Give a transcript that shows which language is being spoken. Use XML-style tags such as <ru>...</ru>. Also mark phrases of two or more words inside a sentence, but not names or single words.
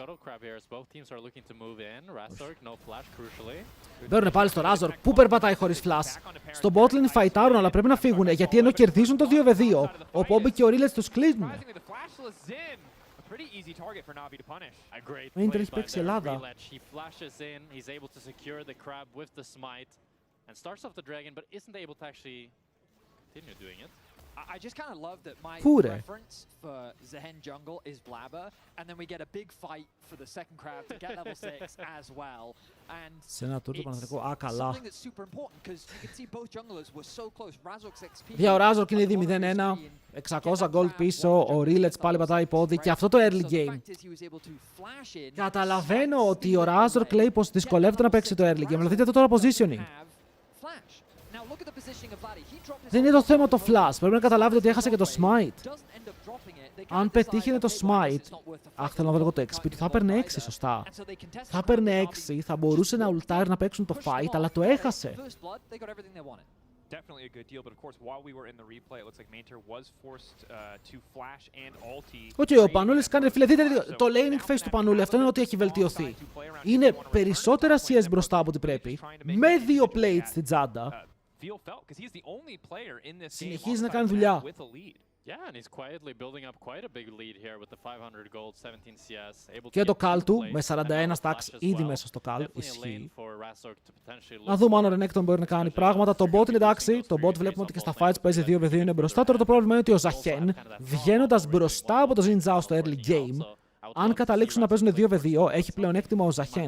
<el>Μπαίνουν πάλι στο Razor. Πού περπατάει χωρίς flash. Στο botlane φαϊτάρουν, αλλά πρέπει να φύγουν. Γιατί ενώ κερδίζουν το 2v2, ο Poppy και ο Rillets τους κλείνουν. Ο Mainter έχει παίξει Ελλάδα.</el> <en>And starts off the dragon, but isn't able to actually continue doing it. I just kind of love that my Pure. preference for Zehen jungle is Blabber, and then we get a big fight for the second crab to get level 6 as well. And</en> <el>σε ένα tour του Παναθηναϊκού. Α,</el> <en>it's</en> <el>καλά.</el> <en>something that's super important because you can see both junglers were so close. Razork's XP.</en> <el>Για ο Razork είναι ήδη 0-1. 600 gold πίσω. Ο Rillets πάλι πατάει πόδι. Και αυτό το</el> <en>early game.</en> <el>Καταλαβαίνω ότι ο Razork λέει πως δυσκολεύεται να παίξει το</el> <en>early game.</en> <el>Αλλά δείτε το τώρα positioning. Δεν είναι το θέμα το flash. Πρέπει να καταλάβετε ότι έχασε και το smite. Αν πετύχαινε το smite. Αχ, θέλω να δω λίγο το XP του. Θα έπαιρνε 6, σωστά. Θα έπαιρνε 6, θα μπορούσε να ultire να παίξουν το fight, αλλά το έχασε.</el> <en>Definitely a good deal, but of course, while we were in the replay, it looks like Mainter was forced to flash and ulti.</en> <el>Οκ, ο Πανούλης κάνει, φίλε, δείτε το</el> <en>laning phase</en> <el>του Πανούλη, αυτό είναι ότι έχει βελτιωθεί. Είναι περισσότερα CS μπροστά από ό,τι πρέπει, με 2 plates στην τσάντα. Συνεχίζει να κάνει δουλειά.</el> <en>Yeah, and he's quietly building up quite a big lead here with the 500 gold, 17 CS.</en> <el>Και το call του με 41 stacks ήδη μέσα στο call. Ισχύει. Να δούμε αν ο Renekton μπορεί να κάνει πράγματα. Το bot είναι εντάξει. Το bot βλέπουμε ότι και στα fights παίζει 2v2 είναι μπροστά. Τώρα το πρόβλημα είναι ότι ο Zahen βγαίνοντας μπροστά από το Xin Zhao στο</el> <en>early game,</en> <el>αν καταλήξουν να παίζουν 2v2, έχει πλεονέκτημα ο Zahen.</el>